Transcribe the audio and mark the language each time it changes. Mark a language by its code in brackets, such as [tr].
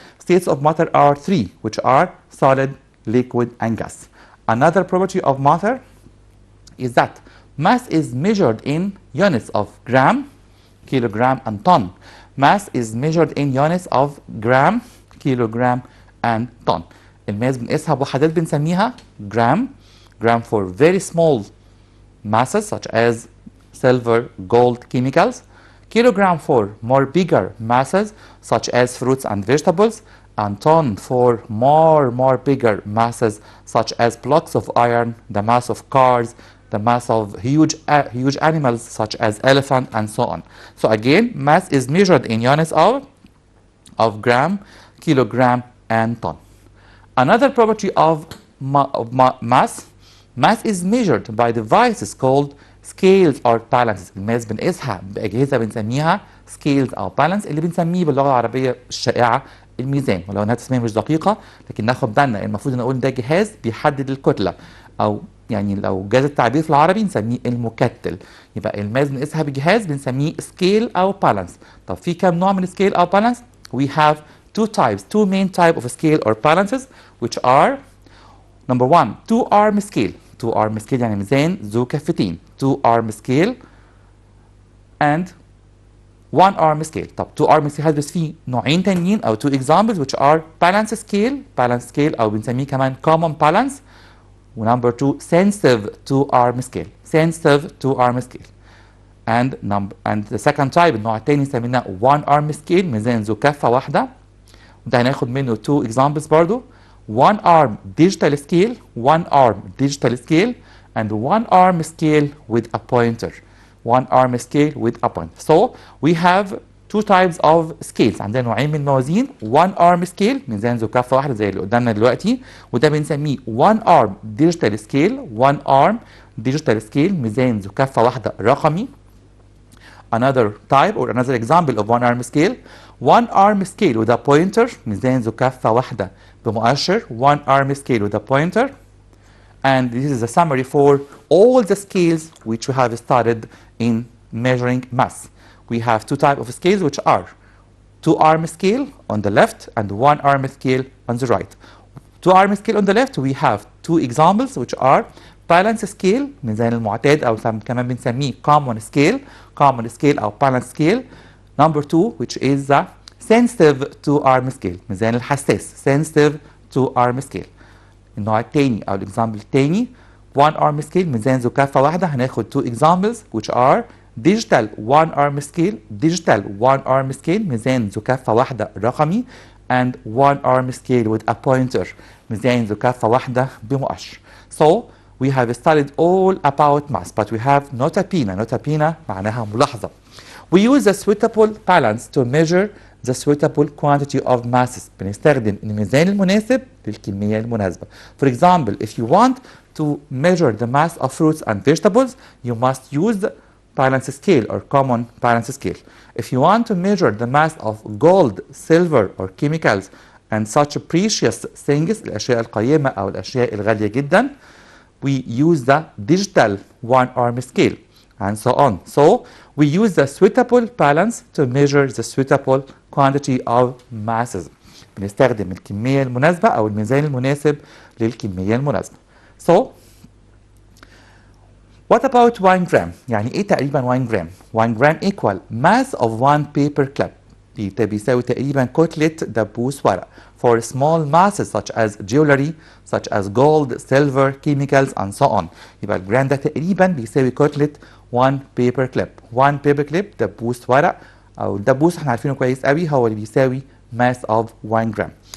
[en] States of matter are 3, which are solid, liquid, and gas. Another property of matter is that mass is measured in units of gram, kilogram, and ton. Mass is measured in units of gram, kilogram, and ton. [ar] الماس بنقيسها بوحدات بنسميها gram. [en] Gram for very small masses such as silver, gold, chemicals. Kilogram for more bigger masses such as fruits and vegetables, and ton for more bigger masses such as blocks of iron, the mass of cars, the mass of huge animals such as elephant, and so on. So again, mass is measured in units of gram, kilogram, and ton. Another property of mass Mass is measured by devices called scales or balances. [ar] الماس بنقيسها بأجهزة بنسميها scales أو balance اللي بنسميه باللغة العربية الشائعة الميزان، ولو انها تسمية مش دقيقة لكن ناخد بالنا المفروض نقول ده جهاز بيحدد الكتلة، أو يعني لو جاز التعبير في العربي نسميه المكتل. يبقى الماس بنقيسها بجهاز بنسميه scale أو balance. طب في كام نوع من scale أو balance؟ [en] We have two main type of scale or balances which are number one two arm scale. [ar] two arm scale يعني ميزان ذو كفتين. [en] two arm scale and one arm scale. [ar] طب two arm scale هدرس فيه نوعين تانيين أو [en] two examples which are balance scale [ar] أو بنسميه كمان common balance. [en] ونمبر 2 sensitive two arm scale. sensitive two arm scale. and the second type [ar] النوع التاني سميناه one arm scale ميزان ذو كفة واحدة، وده هناخد منه [en] two examples [ar] برضو. [en] one arm digital scale and one arm scale with a pointer. one arm scale with a pointer. So we have two types of scales. [ar] عندنا نوعين من الموازين. one arm scale ميزان ذو كفة واحدة زي اللي قدامنا دلوقتي، وده بنسميه one arm digital scale. one arm digital scale ميزان ذو كفة واحدة رقمي. [en] Another type or another example of one arm scale. one arm scale with a pointer [ar] ميزان ذو كفة واحدة بمؤشر. [en] one arm scale with a pointer. And this is a summary for all the scales which we have studied in measuring mass. We have two types of scales which are two arm scale on the left and one arm scale on the right. two arm scale on the left we have two examples which are balance scale [ar] ميزان المعتاد أو كمان بنسميه [en] common scale أو balance scale. number two which is the sensitive two arm scale [ar] ميزان الحساس [en] sensitive two arm scale. [ar] النوع التاني أو الإكزامبل التاني one arm scale ميزان ذو كفة واحدة. هناخد [en] two examples which are digital one arm scale [ar] ميزان ذو كفة واحدة رقمي [en] and one arm scale with a pointer [ar] ميزان ذو كفة واحدة بمؤشر. [en] So we have studied all about mass but we have nota [ar] معناها ملاحظة. [en] We use a suitable balance to measure the suitable quantity of masses. [ar] بنستخدم الميزان المناسب للكمية المناسبة. [en] For example, if you want to measure the mass of fruits and vegetables, you must use the balance scale or common balance scale. If you want to measure the mass of gold, silver or chemicals and such precious things [ar] الأشياء القيمة أو الأشياء الغالية جدا, [en] we use the digital one arm scale and so on. So we use the suitable balance to measure the suitable quantity of masses. [ar] بنستخدم الكمية المناسبة أو الميزان المناسب للكمية المناسبة. [en] So what about 1 gram؟ [ar] يعني إيه تقريبا 1 gram؟ [en] 1 gram equal mass of one paper clip. [ar] بيساوي تقريبا كتلة دبوس ورق. [en] For small masses such as jewelry, such as gold, silver, chemicals and so on. [ar] يبقى الجرام ده تقريبا بيساوي كتلة 1 paper clip. 1 paper clip دبوس ورق أو الدبوس احنا عارفينه كويس قوي هو اللي بيساوي [en] mass of 1 gram.